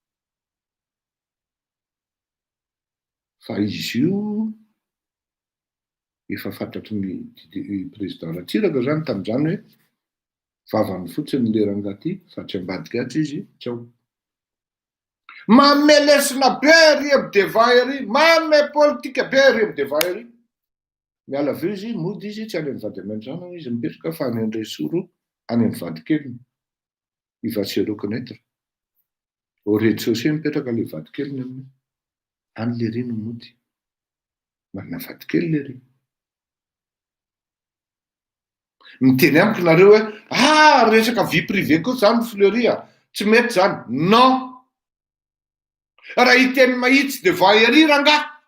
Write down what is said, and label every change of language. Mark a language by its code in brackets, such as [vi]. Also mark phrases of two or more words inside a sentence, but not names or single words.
[mg] Fa izy io efa fantatry ny président Ratsiraka zany tamin'izany hoe vavany fotsiny le rangahy ty, fa tsy ambadika atsy izy, tsao. Mame lesona be ery amy devant ery, mame politika be ery amy devant ery. Miala avy eo izy, mody izy, tsy any amin'ny vady aman-drano izy mipetraka fa any Andresoro, any amin'ny vady keliny. [fr] I va se reconnaître. Au rez-de-chaussée [mg] mipetraka le vady keliny aminy. Any le ry no mody. Marina vady kely le ry. Miteny amiko nareo hoe resaka [fr] vie privée [mg] koa zany Fleury, tsy mety zany. [fr] Non. [mg] Raha hiteny mahitsy devant ery rangahy.